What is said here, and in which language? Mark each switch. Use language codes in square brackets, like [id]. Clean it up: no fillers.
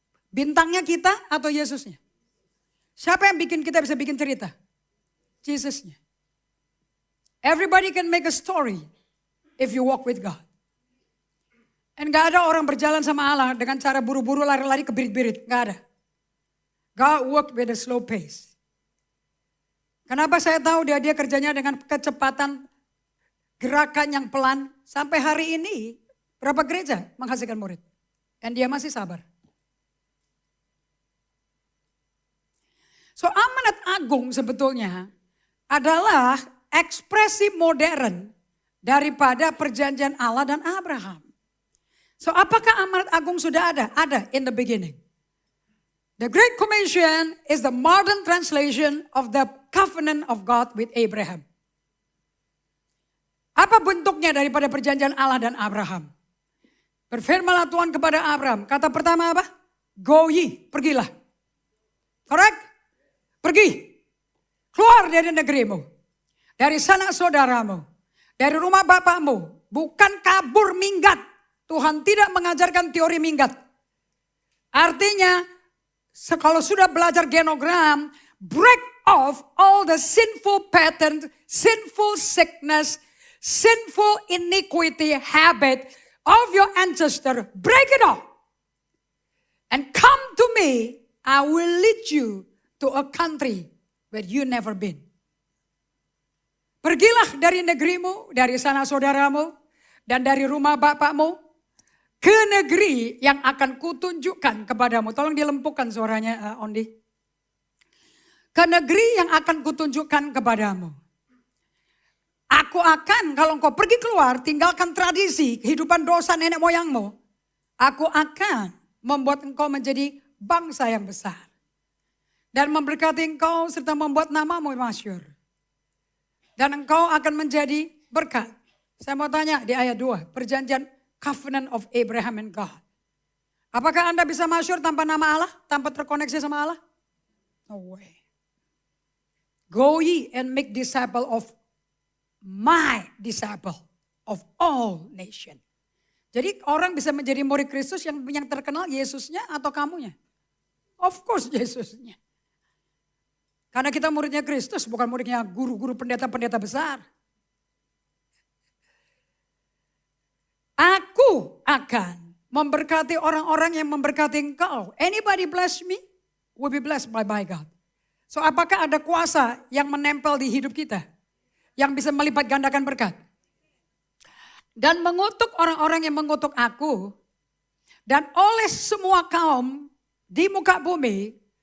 [id] Bintangnya kita atau Yesusnya? Siapa yang bikin kita bisa bikin cerita? Jesusnya. [en] Everybody can make a story if you walk with God. [id] Dan gak ada orang berjalan sama Allah dengan cara buru-buru lari-lari kebirit-birit. Gak ada. [en] God work with a slow pace. [id] Kenapa saya tahu dia kerjanya dengan kecepatan gerakan yang pelan. Sampai hari ini berapa gereja menghasilkan murid. Dan dia masih sabar. So amanat agung sebetulnya adalah ekspresi modern daripada perjanjian Allah dan Abraham. So apakah amanat agung sudah ada? Ada [en] in the beginning. The Great Commission is the modern translation of the covenant of God with Abraham. [id] Apa bentuknya daripada perjanjian Allah dan Abraham? Berfirmanlah Tuhan kepada Abraham. Kata pertama apa? Go ye, pergilah. Correct? Pergi. Keluar dari negerimu. Dari sanak saudaramu. Dari rumah bapakmu. Bukan kabur minggat. Tuhan tidak mengajarkan teori minggat. Artinya, kalau sudah belajar genogram, [en] break off all the sinful patterns, sinful sickness, sinful iniquity habit of your ancestor, break it off. And come to me, I will lead you to a country where you never been. [id] Pergilah dari negerimu, dari sanak saudaramu, dan dari rumah bapakmu, ke negeri yang akan kutunjukkan kepadamu. Tolong dilempukan suaranya, Ondi. Ke negeri yang akan kutunjukkan kepadamu. Aku akan, kalau engkau pergi keluar, tinggalkan tradisi, kehidupan dosa nenek moyangmu. Aku akan membuat engkau menjadi bangsa yang besar. Dan memberkati engkau serta membuat namamu masyhur. Dan engkau akan menjadi berkat. Saya mau tanya di ayat 2, perjanjian [en] covenant of Abraham and God. [id] Apakah Anda bisa masyhur tanpa nama Allah? Tanpa terkoneksi sama Allah? [en] No way. Go ye and make disciple of my disciple of all nation. [id] Jadi orang bisa menjadi murid Kristus yang terkenal Yesusnya atau kamunya? [en] Of course [id] Yesusnya. Karena kita muridnya Kristus, bukan muridnya guru-guru pendeta-pendeta besar. Aku akan memberkati orang-orang yang memberkati engkau. [en] Anybody bless me, will be blessed by God. [id] So apakah ada kuasa yang menempel di hidup kita? Yang bisa melipat gandakan berkat. Dan mengutuk orang-orang yang mengutuk aku. Dan oleh semua kaum di muka bumi.